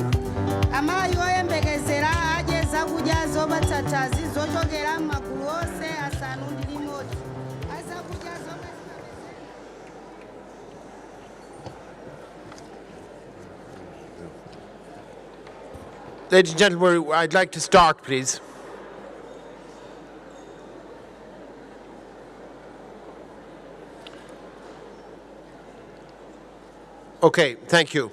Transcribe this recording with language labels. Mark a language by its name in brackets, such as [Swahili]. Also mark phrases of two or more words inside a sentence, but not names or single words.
[Nyanja] Amayi oyembekezera adye zakudya zopatsa thanzi zochokera m'magulu onse asanu ndi limodzi. [English] Ladies and gentlemen, I'd like to start, please. Okay, thank you.